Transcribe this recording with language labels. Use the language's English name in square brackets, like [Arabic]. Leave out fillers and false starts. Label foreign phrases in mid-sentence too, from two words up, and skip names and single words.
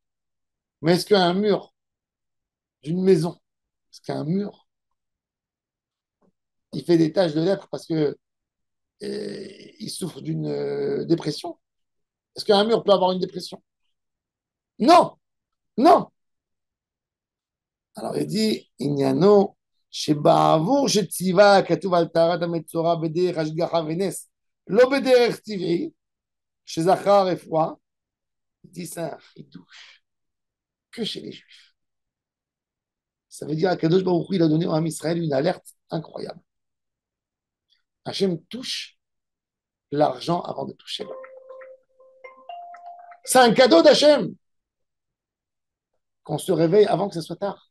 [French] Mais est-ce qu'un mur d'une maison, est-ce qu'un mur, il fait des taches de lèpre parce que il souffre d'une dépression? Est-ce qu'un mur peut avoir une dépression? Non, non. Alors il dit, [Hebrew] Inyano, שבעבור שציווה כתוב על טהרת המצורע בדרך השגחה ונס, לא בדרך טבעי, שזכה רפואה, [French] il dit ça un chidouche que chez les Juifs. Ça veut dire qu' [Hebrew] הקדוש ברוך הוא, [French] il a donné à Israël une alerte incroyable. Hachem touche l'argent avant de toucher l'homme. C'est un cadeau d'Hachem qu'on se réveille avant que ce soit tard.